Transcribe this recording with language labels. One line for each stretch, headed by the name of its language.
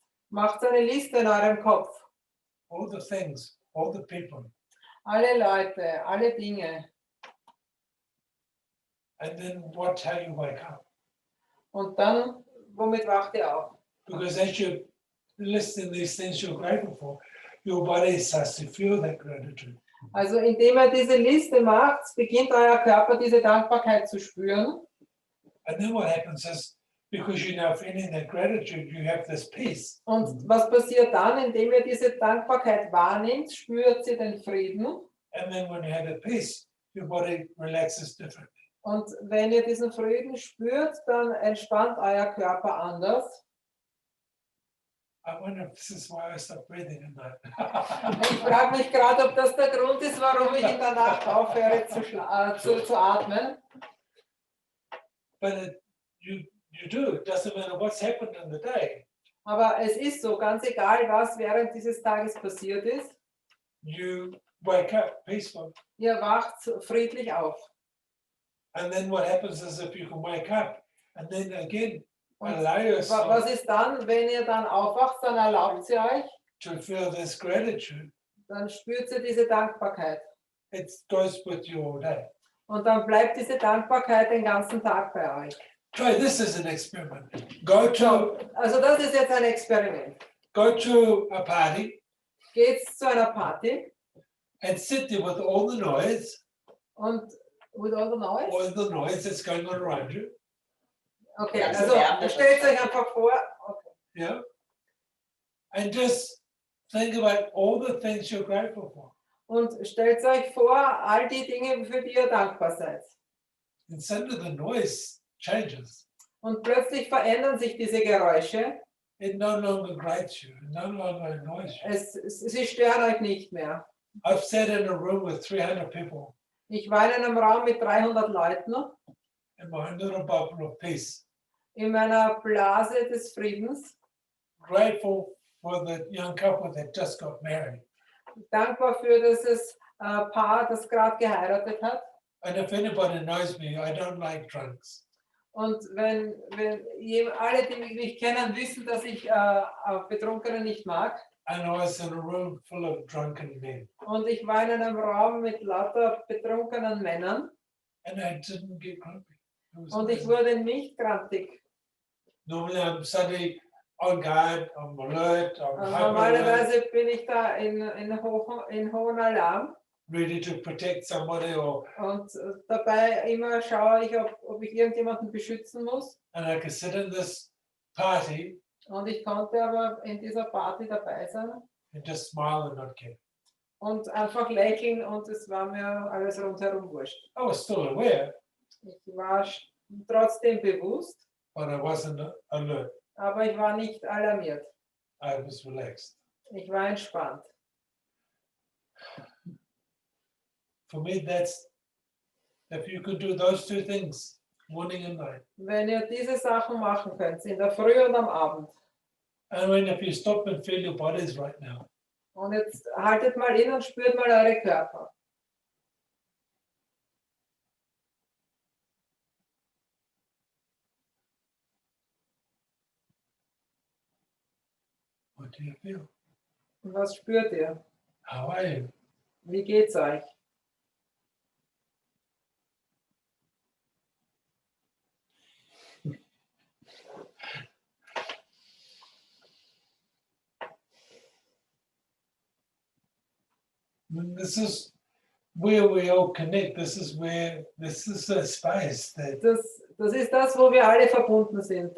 German: Macht eine Liste in eurem Kopf.
English: all the things, all the people,
German: Alle Leute, alle Dinge.
English: and then watch how you wake up.
German: Und dann, womit wacht ihr auf?
English: Because as you listing these things you're grateful for, your body starts to feel that gratitude.
German: Also indem ihr diese Liste macht, beginnt euer Körper diese Dankbarkeit zu spüren.
English: And then what happens is, because you're now feeling that gratitude, you have this peace.
German: Und was passiert dann, indem ihr diese Dankbarkeit wahrnehmt, spürt ihr den Frieden.
English: And then when you have that peace, your body relaxes differently.
German: Und wenn ihr diesen Frieden spürt, dann entspannt euer Körper anders.
English: I wonder if this is why I stopped breathing at night.
German: Ich frage mich gerade, ob das der Grund ist, warum ich in der Nacht aufhöre zu atmen.
English: But you do. It doesn't matter what's happened in the day.
German: Aber es ist so, ganz egal, was während dieses Tages passiert ist,
English: You wake up peaceful.
German: ihr wacht friedlich auf.
English: And then what happens is if you can wake up and then again
German: Und
English: allow yourself
German: was ist dann, wenn ihr dann aufwacht, dann erlaubt sie euch,
English: to feel this gratitude,
German: dann spürt ihr diese Dankbarkeit.
English: it goes with you all day.
German: Und dann bleibt diese Dankbarkeit den ganzen Tag bei euch.
English: Try this as an experiment. Go to
German: Also das ist jetzt ein Experiment.
English: a party
German: Geht zu einer Party
English: and sit there with all the noise und with all the noise. that's going on around you. Okay,
German: Ja, also stellt euch einfach vor, okay.
English: Yeah. And just think about all the things you're grateful for.
German: Und stellt euch vor, all die Dinge, für die ihr dankbar seid.
English: And suddenly the noise changes.
German: Und plötzlich verändern sich diese Geräusche.
English: It no longer grates you, it no longer annoys you.
German: Sie stören euch nicht mehr.
English: I've sat in a room with 300 people
German: Ich war in einem Raum mit 300 Leuten
English: in my little bubble of peace,
German: in meiner Blase des Friedens,
English: grateful for the young couple that just got married.
German: dankbar für dieses Paar, das gerade geheiratet hat.
English: And if anybody knows me, I don't like drunks.
German: Und wenn alle, die mich kennen, wissen, dass ich Betrunkene nicht mag.
English: And I was in a room full of drunken men.
German: Und ich war in einem Raum mit lauter betrunkenen Männern.
English: And I didn't get grumpy. It was
German: Und ich
English: amazing.
German: wurde nicht grantig.
English: Normally I'm suddenly on guard, I'm alert, I'm hyper alert,
German: Normalerweise bin ich da in hohem Alarm.
English: ready to protect somebody, or
German: Und dabei immer schaue ich, ob ich irgendjemanden beschützen muss.
English: and I could sit in this party
German: Und ich konnte aber in dieser Party dabei sein
English: and just smile and not care.
German: und einfach lächeln und es war mir alles rundherum wurscht.
English: I was still aware,
German: Ich war trotzdem bewusst,
English: but I wasn't alert.
German: aber ich war nicht alarmiert.
English: I was relaxed.
German: Ich war entspannt.
English: For me, that's, if you could do those two things, morning and night,
German: Wenn ihr diese Sachen machen könnt, in der Früh und am Abend,
English: I mean, if you stop and feel your bodies right now,
German: Und jetzt haltet mal in und spürt mal eure Körper.
English: what do you feel?
German: Und was spürt ihr?
English: How are you?
German: Wie geht's euch?
English: This is where we all connect. This is a space that
German: Das ist das, wo wir alle verbunden sind.